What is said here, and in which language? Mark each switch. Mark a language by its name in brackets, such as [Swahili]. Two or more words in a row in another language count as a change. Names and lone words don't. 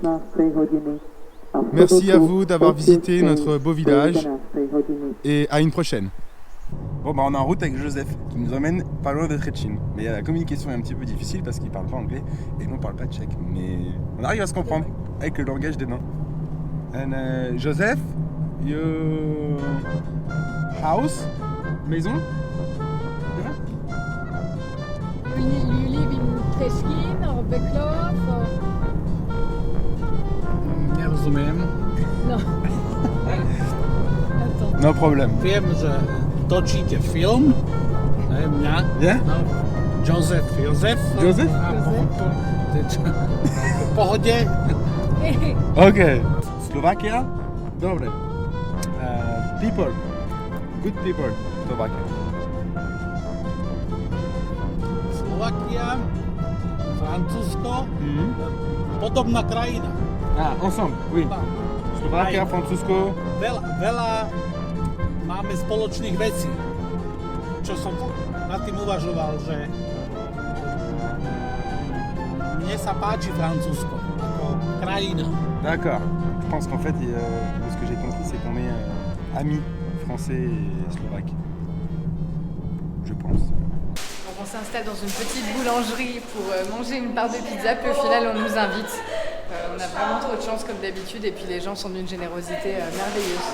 [French] Merci à vous d'avoir visité notre beau village et à une prochaine. Bon bah on est en route avec Joseph qui nous emmène pas loin de Třecín. Mais la communication est un petit peu difficile parce qu'il parle pas anglais et nous on parle pas tchèque. Mais on arrive à se comprendre avec le langage des nains. [English] And Joseph, your house, maison? You live in Třecín or Beklov or... [Slovak] Nerozumiem. [French] No. Attends. [English] No problem. [Slovak] Viem, že točíte film, ne mňa. [English] Yeah? [Slovak] No, Joseph. Joseph? A v pohode. Ok. Slovakia? Dobre. [English] People. Good people. Slovakia. [Slovak] Slovakia, Francúzsko, podobná krajina. [French] Ah, ensemble, oui. [Slovak] Slovakia, Francúzsko. Veľa máme spoločných vecí. Čo som nad tým uvažoval, že mne sa páči Francúzsko ako krajina. [French] D'accord. Je pense qu'en fait, ce que j'ai compris, c'est qu'on est amis français et slovaques. Je pense. Donc on s'installe dans une petite boulangerie pour manger une part de pizza, puis au final on nous invite. On a vraiment trop de chance comme d'habitude et puis les gens sont d'une générosité merveilleuse.